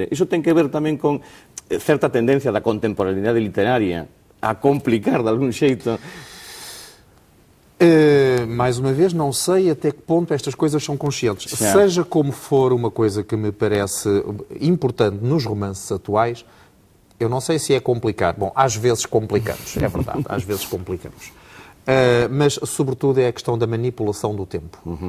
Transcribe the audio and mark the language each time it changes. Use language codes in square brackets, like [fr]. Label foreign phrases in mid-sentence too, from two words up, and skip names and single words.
[gl] Iso ten que ver tamén con certa tendencia da contemporaneidade literaria a complicar de algún xeito. [pt] Mais uma vez, não sei até que ponto estas coisas são conscientes. Seja como for, uma coisa que me parece importante nos romances atuais, eu não sei se é complicar. Bom, às vezes complicamos, é verdade, às vezes complicamos. Mas, sobretudo, é a questão da manipulação do tempo.